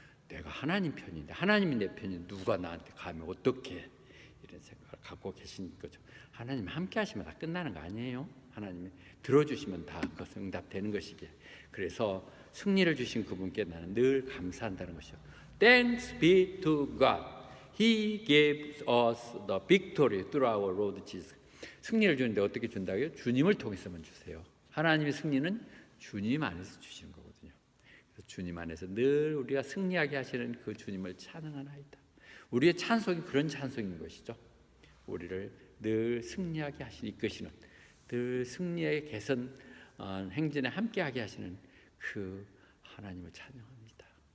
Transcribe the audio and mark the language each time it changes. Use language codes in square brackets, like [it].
[ko] 내가 하나님 편인데 하나님이 내 편인데 누가 나한테 감히 어떻게 이런 생각을 갖고 계신 거죠. 하나님 함께 하시면 다 끝나는 거 아니에요. 하나님이 들어주시면 다 그것은 응답되는 것이기에 그래서 승리를 주신 그분께 나는 늘 감사한다는 것이죠. [en] Thanks be to God. He gave us the victory through our Lord Jesus. [ko] 승리를 주는데 어떻게 준다고요? 주님을 통해서만 주세요. 하나님의 승리는 주님 안에서 주시는 거거든요. 그래서 주님 안에서 늘 우리가 승리하게 하시는 그 주님을 찬양하나이다. 우리의 찬송이 그런 찬송인 것이죠. 우리를 늘 승리하게 이끄시는, 늘 승리의 개선 행진에 함께하게 하시는 그 하나님을 찬양합니다.